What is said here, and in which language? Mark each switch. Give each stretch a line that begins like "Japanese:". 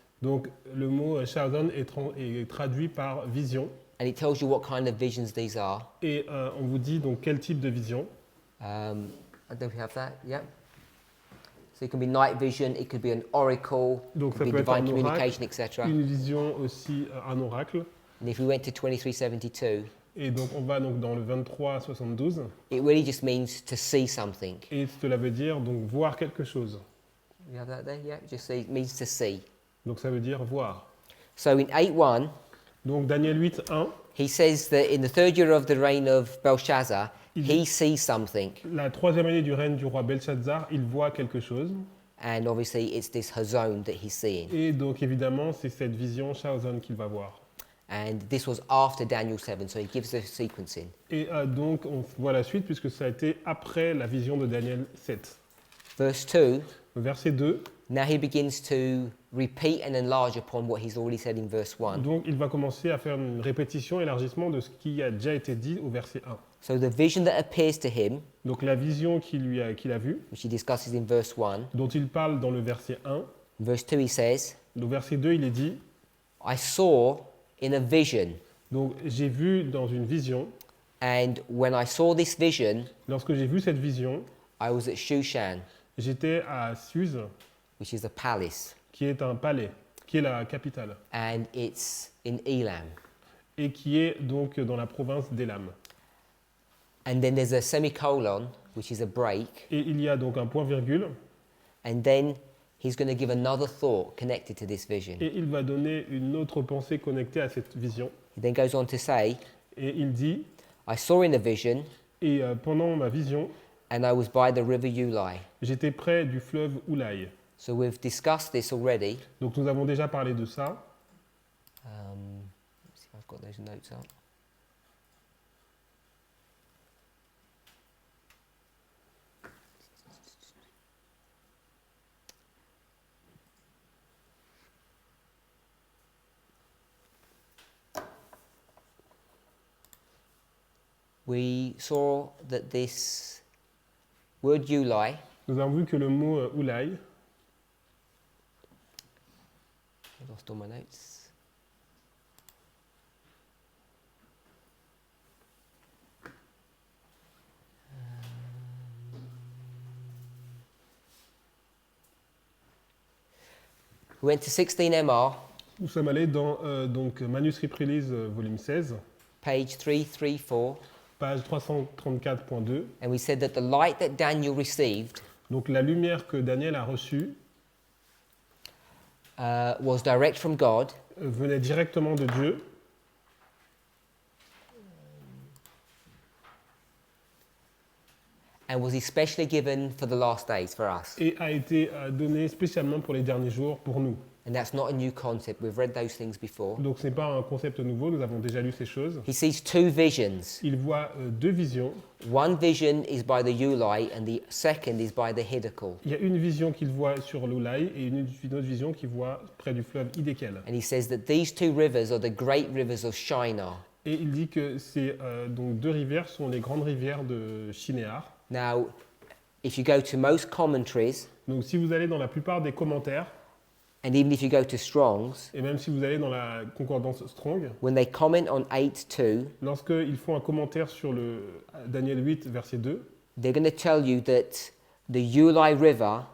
French: Donc le mot shazon est traduit par vision.
English: And it tells you what kind of visions these are.
French: Et on vous dit donc quel type de vision.
English: I don't have that, yeah. So it can be night vision, it could be an oracle,
French: Donc
English: it
French: ça
English: could be
French: peut être un communication, oracle, etc. une vision aussi, un oracle.
English: And if we went to 2372,
French: Et donc on va donc dans le 23 à 72.
English: it really just means to see something.
French: Et cela veut dire donc voir quelque chose.
English: You have that there, yeah? Just see, it means to see.
French: Donc ça veut dire voir.
English: So in 8:1,
French: Donc Daniel 8, 1,
English: he says that in the third year of the reign of Belshazzar, he sees something.
French: la troisième année du règne du roi Belshazzar, il voit quelque chose.
English: And obviously it's this hazon that he's seeing.
French: Et donc évidemment, c'est cette vision shazon qu'il va voir.
English: And this was after Daniel 7, so he gives the sequencing.
French: Et donc on voit la suite puisque ça a été après la vision de Daniel 7.
English: Verse 2,
French: Verset 2.
English: now he begins to repeat and enlarge upon what he's already said in verse 1.
French: Donc il va commencer à faire une répétition, élargissement de ce qui a déjà été dit au verset 1.
English: So the vision that appears to him,
French: Donc la vision qu'il a vue,
English: which he discusses in verse 1,
French: dont il parle dans le verset 1,
English: verse 2 he says,
French: au verset 2 il est dit,
English: I saw in a vision,
French: donc j'ai vu dans une vision,
English: and when I saw this vision,
French: lorsque j'ai vu cette vision,
English: I was at Shushan,
French: j'étais à Suse,
English: which is a palace,
French: qui est un palais, qui est la capitale,
English: and it's in Elam.
French: et qui est donc dans la province d'Elam.
English: And then there's a semicolon, which is a break,
French: Et il y a donc un point-virgule,
English: and then he's going to give another thought connected to this vision.
French: et il va donner une autre pensée connectée à cette vision.
English: He then goes on to say,
French: Et il dit,
English: I saw in a vision,
French: et pendant ma vision,
English: and I was by the river Ulai.
French: j'étais près du fleuve Oulaï.
English: So we've discussed this already.
French: Donc nous avons déjà parlé de ça.
English: Let's see if I've got those notes up. we saw that this word Ulai,
French: Nous avons vu que le mot Ulai,
English: I lost all my notes. We went to 16 MR,
French: nous sommes allés dans donc, Manuscript Release volume 16,
English: page 334,
French: page 334.2.
English: and we said that the light that Daniel received
French: Donc la lumière que Daniel a reçue
English: was direct from God,
French: venait directement de Dieu
English: and was especially given for the last days for us.
French: et a été donnée spécialement pour les derniers jours pour nous.
English: And that's not a new concept. We've read those things before.
French: Donc ce n'est pas un concept nouveau, nous avons déjà lu ces choses.
English: He sees two visions.
French: Il voit deux visions.
English: One vision is by the Ulai, and the second is by the Hiddekel.
French: Il y a une vision qu'il voit sur l'Ulai et une autre vision qu'il voit près du fleuve Hiddekel.
English: And he says that these two rivers are the great rivers of Shinar.
French: Et il dit que ces donc deux rivières sont les grandes rivières de Shinéar.
English: Now, if you go to most commentaries,
French: Donc si vous allez dans la plupart des commentaires,
English: and even if you go to Strong's,
French: et même si vous allez dans la concordance Strong,
English: when they comment on 8:2,
French: lorsqu'ils font un commentaire sur le Daniel 8, verset 2,
English: they're going to tell you that the Ulai River